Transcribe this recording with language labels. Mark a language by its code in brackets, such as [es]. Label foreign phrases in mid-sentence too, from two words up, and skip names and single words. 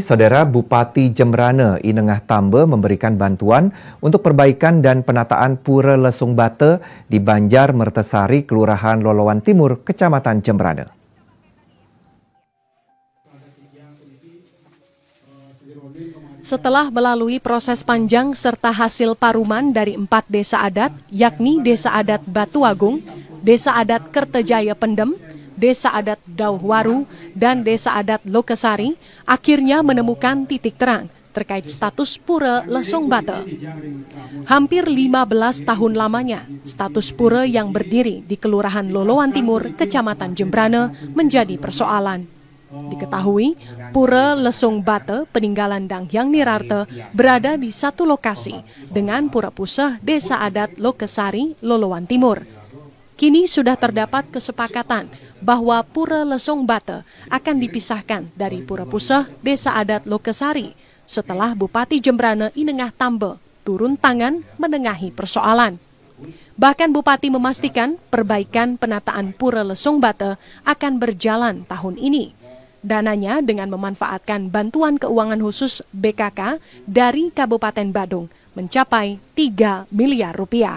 [id] Saudara, Bupati Jembrana Inengah Tambe memberikan bantuan untuk perbaikan dan penataan Pura Lesung Bate di Banjar Mertesari, Kelurahan Lolowan Timur, Kecamatan Jembrana. Setelah melalui proses panjang serta hasil paruman dari 4 desa adat, yakni Desa Adat Batu Agung, Desa Adat Kertajaya Pendem, Desa Adat Dauhwaru, dan Desa Adat Lokesari, akhirnya menemukan titik terang terkait status Pura Lesung Bate. Hampir 15 tahun lamanya, status pura yang berdiri di Kelurahan Lolowan Timur, Kecamatan Jembrana menjadi persoalan. Diketahui, Pura Lesung Bate peninggalan Dang Hyang Nirarte berada di satu lokasi dengan Pura Puseh Desa Adat Lokesari, Lolowan Timur. Kini sudah terdapat kesepakatan bahwa Pura Lesung Bate akan dipisahkan dari Pura Puseh Desa Adat Lokesari setelah Bupati Jembrana Inengah Tambe turun tangan menengahi persoalan. Bahkan Bupati memastikan perbaikan penataan Pura Lesung Bate akan berjalan tahun ini. Dananya dengan memanfaatkan bantuan keuangan khusus BKK dari Kabupaten Badung mencapai 3 miliar rupiah.